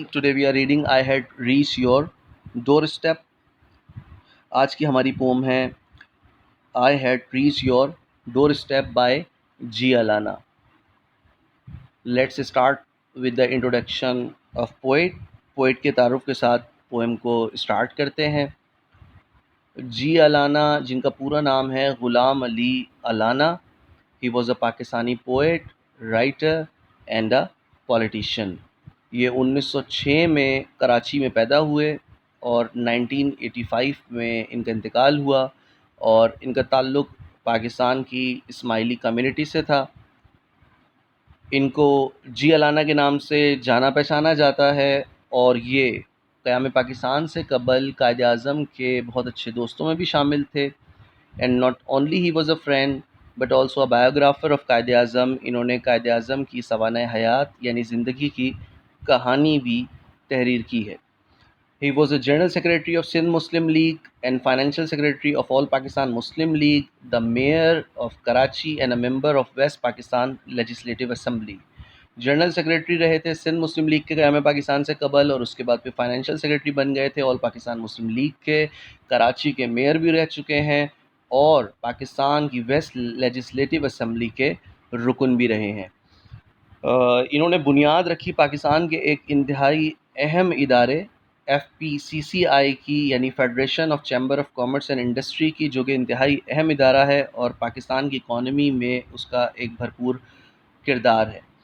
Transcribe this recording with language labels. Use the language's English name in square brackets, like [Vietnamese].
[English] Today we are reading I Had Reached Your Doorstep. [Urdu] آج کی ہماری پوم ہے I Had Reached Your Doorstep by G. Alana. [English] Let's start with the introduction of poet. [Urdu] Poet کے تعارف کے ساتھ poem کو اسٹارٹ کرتے ہیں. جی الانا جن کا پورا نام ہے غلام علی Allana. [English] He was a Pakistani poet, writer and a politician. [Urdu] یہ 1906 میں کراچی میں پیدا ہوئے اور 1985 میں ان کا انتقال ہوا، اور ان کا تعلق پاکستان کی اسماعیلی کمیونٹی سے تھا. ان کو جی الانا کے نام سے جانا پہچانا جاتا ہے، اور یہ قیام پاکستان سے قبل قائد اعظم کے بہت اچھے دوستوں میں بھی شامل تھے. [English] And not only he was a friend but also a biographer of Quaid Azam. [Urdu] انہوں نے قائد اعظم کی سوانح حیات یعنی زندگی کی کہانی بھی تحریر کی ہے. [English] He was a General Secretary of Sindh Muslim League and Financial Secretary of All Pakistan Muslim League, the Mayor of Karachi and a member of West Pakistan Legislative Assembly. [Urdu] General secretary رہے تھے سندھ مسلم league کے قیام پاکستان سے قبل، اور اس کے بعد پھر فائنینشیل سیکریٹری بن گئے تھے آل پاکستان مسلم لیگ کے. کراچی کے میئر بھی رہ چکے ہیں اور پاکستان کی ویسٹ لیجسلیٹو اسمبلی کے رکن بھی رہے ہیں. انہوں نے بنیاد رکھی پاکستان کے ایک انتہائی اہم ادارے FPCCI کی، یعنی federation of chamber of commerce and industry کی، جو کہ انتہائی اہم ادارہ ہے اور پاکستان کی اکانومی میں اس کا ایک بھرپور کردار ہے.